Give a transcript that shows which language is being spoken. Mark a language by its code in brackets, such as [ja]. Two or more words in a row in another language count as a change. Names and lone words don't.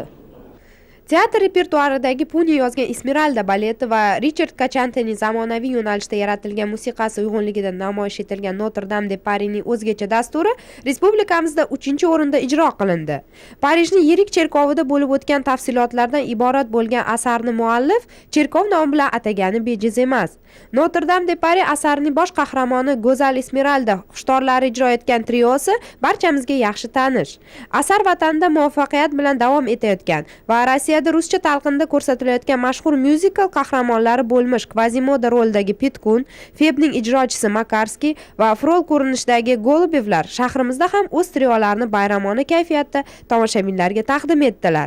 [uz] Teatr repertuaridagi Puni yozgan Esmeralda baleti va Richard Kachantening zamonaviy yo'nalishda yaratilgan musiqasi uyg'unligida namoyish etilgan Notre-Dame de Parisning o'zgacha dasturi respublikamizda 3-o'rinda ijro qilindi. Parijning yirik cherkovida bo'lib o'tgan tafsilotlardan iborat bo'lgan asarni muallif cherkov nomi bilan atagani bejiz emas. Notre-Dame de Paris asarining bosh qahramoni Go'zal Esmeralda xushtorlari ijro etgan triosi barchamizga yaxshi tanish. Asar vatanda muvaffaqiyat bilan davom etayotgan va Rossiya ruscha talqinda ko'rsatilayotgan mashhur myuzikal qahramonlari bo'lmish Kvazimoda rolidagi Petkun, Febning ijrochisi Makarskiy va Frol ko'rinishidagi Golubevlar shahrimizda ham o'z triolarini bayramona kayfiyatda tomoshabinlarga taqdim etdilar.